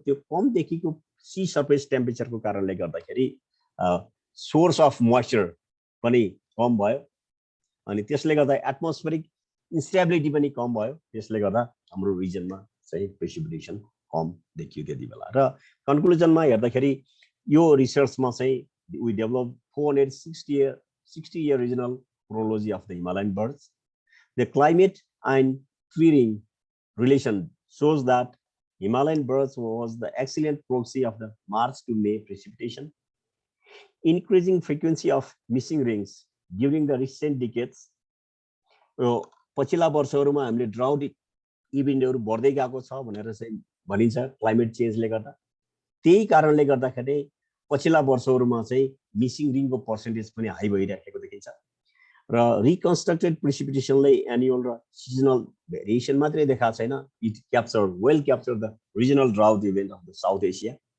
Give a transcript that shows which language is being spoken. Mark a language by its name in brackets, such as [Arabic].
[Nepali] त्यो कम देखिएको C surface टेम्परेचरको कारणले गर्दाखेरि सोर्स अफ मोइस्चर पनि कम भयो अनि त्यसले गर्दा एटमोस्फेरिक इन्स्टेबिलिटी पनि कम भयो। त्यसले गर्दा हाम्रो रिजनमा चाहिँ प्रिसिपिटेसन कम देखियो त्यति बेला। र कन्क्लुजनमा हेर्दाखेरि यो रिसर्चमा चाहिँ [English] we developed 460-year regional chronology of the Himalayan birds. The climate and clearing relation shows that Himalayan birds was the excellent proxy of the March to May precipitation. Increasing frequency of missing rings during the recent decades. [Nepali] पछिल्ला वर्षहरुमा हामीले drought इभेन्टहरु बढ्दै गएको छ भनेर चाहिँ भनिन्छ climate चेन्जले गर्दा। त्यही कारणले गर्दाखेरि पछिल्ला वर्षहरुमा चाहिँ मिसिङ रिङको पर्सेन्टेज पनि हाई भइरहेको देखिन्छ। र रिकन्स्ट्रक्टेड प्रिसिपिटेसनले एनुअल र सिजनल भेरिएसन मात्रै देखाएको छैन, [English] It well capture the regional drought event of the south Asia.